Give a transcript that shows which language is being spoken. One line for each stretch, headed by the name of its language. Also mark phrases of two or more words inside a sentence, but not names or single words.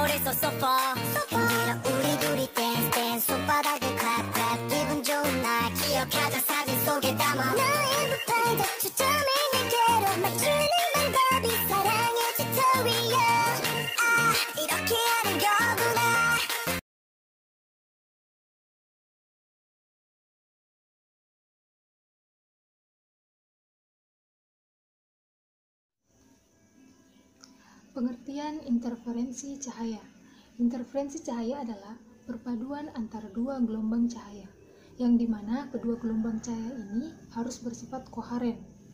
English: so far.
Korean: 힘들어 우리 둘이
English: dance dance
Korean: 손바닥을
English: clap clap
Korean: 기분 좋은 날 기억하자 사진 속에 담아 나의 무탈도 초점을 내게로 맞추는 방법이 사랑의 튜토리얼. 아 이렇게 하는 거구나.
Indonesian: Pengertian interferensi cahaya. Interferensi cahaya adalah perpaduan antara dua gelombang cahaya, yang dimana kedua gelombang cahaya ini harus bersifat koharen.